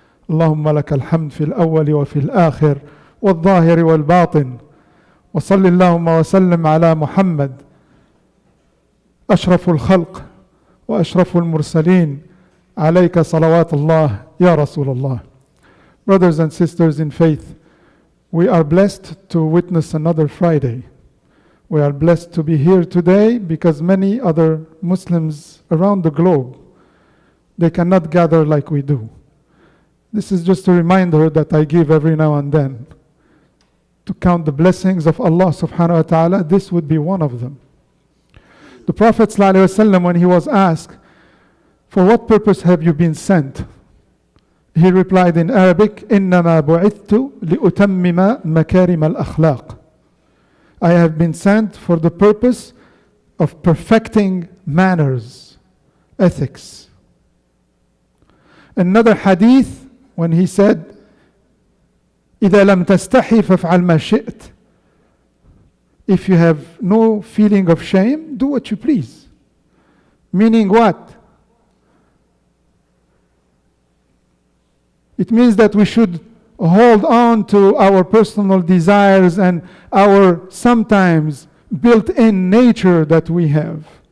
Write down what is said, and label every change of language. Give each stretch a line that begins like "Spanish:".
Arabic: اللهم لك الحمد في الأول وفي الآخر والظاهر والباطن. وصل اللهم وسلم على محمد أشرف الخلق وأشرف المرسلين عليك صلوات الله يا رسول الله.
English: Brothers and sisters in faith, we are blessed to witness another Friday. We are blessed to be here today because many other Muslims around the globe, they cannot gather like we do. This is just a reminder that I give every now and then to count the blessings of Allah subhanahu wa ta'ala. This would be one of them. The Prophet ﷺ, when he was asked, for what purpose have you been sent? He replied in Arabic,
Arabic: إِنَّمَا بُعِثْتُ لِأُتَمِّمَ مَكَارِمَ الْأَخْلَاقِ.
English: I have been sent for the purpose of perfecting manners, ethics. Another hadith, when he said,
Arabic: إِذَا لَمْ تَسْتَحِي فَافْعَلْ مَا شِئْتَ.
English: If you have no feeling of shame, do what you please. Meaning what? It means that we should hold on to our personal desires and our sometimes built-in nature that we have.